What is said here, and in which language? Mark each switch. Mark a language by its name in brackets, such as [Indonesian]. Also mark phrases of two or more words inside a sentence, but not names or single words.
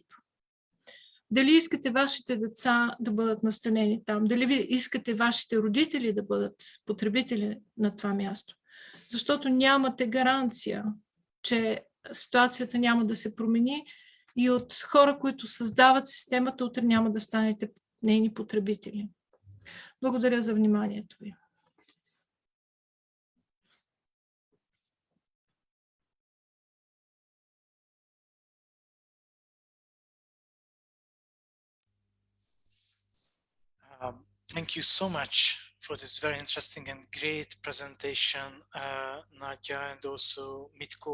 [Bulgarian] Дали искате вашите деца да бъдат настанени там, дали ви искате вашите родители да бъдат потребители на това място. Защото нямате гаранция, че ситуацията няма да се промени и от хора, които създават системата, утре няма да станете нейни потребители. Благодаря за вниманието ви. [English] Thank you so much for this very interesting and great presentation, Nadia, and also Mitko.